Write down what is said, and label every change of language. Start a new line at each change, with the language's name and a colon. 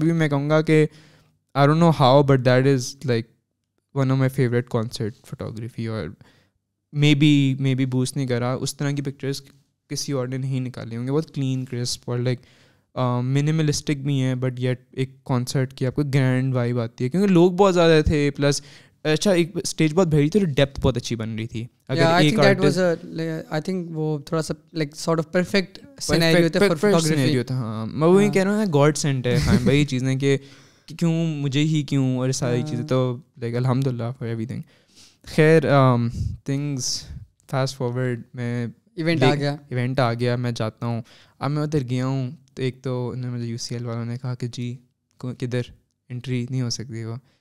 Urdu: ابھی بھی میں کہوں گا کہ
English: I don't know how, but that is like one of my favorite concert photography,
Urdu: اور maybe boost نہیں کرا اس طرح کی پکچرز کسی اور نے نہیں نکالی ہوں گے. بہت کلین کرسپ اور لائک منیملسٹک بھی ہیں, بٹ یٹ ایک کانسرٹ کی آپ کو گرینڈ وائب آتی ہے, کیونکہ لوگ بہت زیادہ تھے, پلس اچھا ایک اسٹیج بہت بھری تھی, اور ڈیپتھ بہت اچھی بن رہی تھی.
English: I think
Urdu: وہ تھوڑا سا
English: like sort of perfect scenario تھا for photography.
Urdu: ہاں میں وہی کہہ رہا ہوں, گاڈ سینٹ ہے خان بھائی چیزیں کہ کیوں مجھے ہی کیوں, اور ساری چیزیں. تو لائک الحمد للہ فار ایوری تھنگ. خیر
English: things fast forward,
Urdu: میں ایونٹ آ گیا, میں جاتا ہوں. اب میں ادھر گیا ہوں, تو ایک تو انہوں نے مجھے UCL والوں نے کہا کہ جی کدھر انٹری نہیں ہو سکتی وہ.